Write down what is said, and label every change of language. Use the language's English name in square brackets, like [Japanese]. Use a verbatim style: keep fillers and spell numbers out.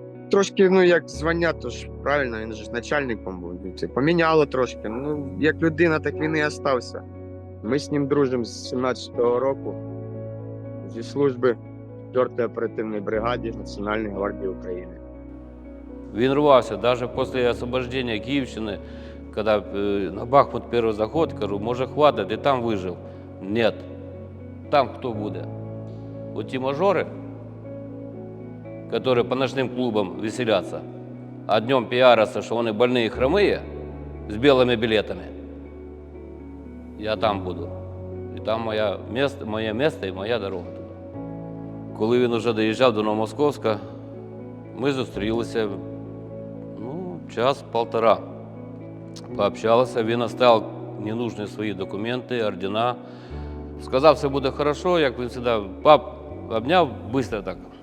[Ukrainian] Трошки, ну як звання, то ж правильно, він же ж начальником був. Це поміняло трошки. Ну, як людина, так він і остався. Ми з ним дружимо з сімнадцятого року зі служби четвертої оперативної бригади Національної гвардії України. Він рвався, [Russian] даже после освобождения Киевщины, когда э, на Бахмут первый заход, кажу, може хватить, и там выжил. Нет. Там кто будет? Вот те мажоры, которые по ночным клубам веселятся, а днем пиарятся, что они больные хромые, с белыми билетами. Я там буду. И там моя место, моє место и моя дорога. [Ukrainian] Коли він уже доїжджав до Новомосковська, ми зустрілися, ну, час-полтора. Пообщалися, він оставив ненужні свої документи, ордена. Сказав, все буде хорошо, як він завжди, пап, обняв, швидко так.